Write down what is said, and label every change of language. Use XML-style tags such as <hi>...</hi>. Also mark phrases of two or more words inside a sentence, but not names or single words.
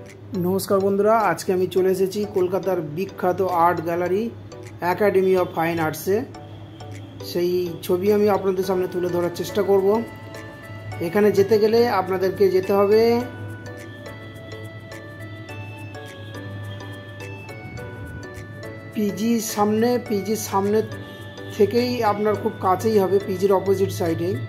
<bn>নমস্কার বন্ধুরা আজকে চলে এসেছি কলকাতার বিখ্যাত আর্ট গ্যালারি অ্যাকাডেমি অফ ফাইন আর্টসে সেই ছবি আমি আপনাদের সামনে তুলে ধরার চেষ্টা করব। এখানে যেতে গেলে আপনাদেরকে যেতে হবে পিজি সামনে থেকেই আপনার খুব কাছেই হবে, পিজির</bn> <en>opposite side.</en>